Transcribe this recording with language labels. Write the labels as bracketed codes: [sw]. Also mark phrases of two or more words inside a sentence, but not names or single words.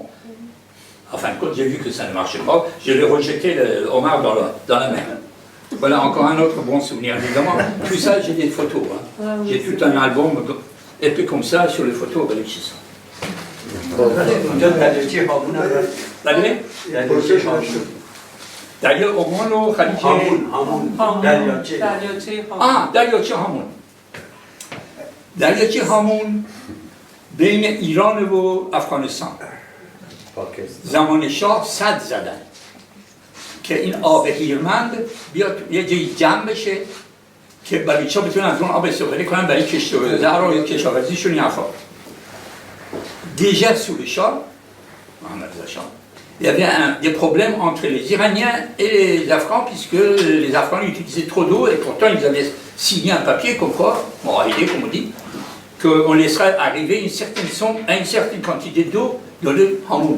[fr] Enfin, quand j'ai vu que ça ne marchait pas, je l'ai rejeté le homard dans la mer. Voilà encore un autre bon souvenir, évidemment. Tout ça, j'ai des photos. Hein. Ah, oui, j'ai tout un album, et puis comme ça, sur les photos avec Baluchistan. D'ailleurs, au moins, [fa] دریاچه هامون دریاچه هامون بین ایران و افغانستان زمان شاه سد زدن که این آب هیرمند بیاد یه جایی جمع بشه که بلوچ‌ها بتونن از اون آب استفاده کنن برای کشاورزی یا کشاورزیشون این حرفا. [fr] Déjà sous le Shah, il y avait des problèmes entre les Iraniens et les Afghans, puisque les Afghans utilisaient trop d'eau, et pourtant ils avaient signé un papier comme quoi, moralité comme on dit, qu'on laisserait arriver une certaine somme à une certaine quantité d'eau dans le Hamoun.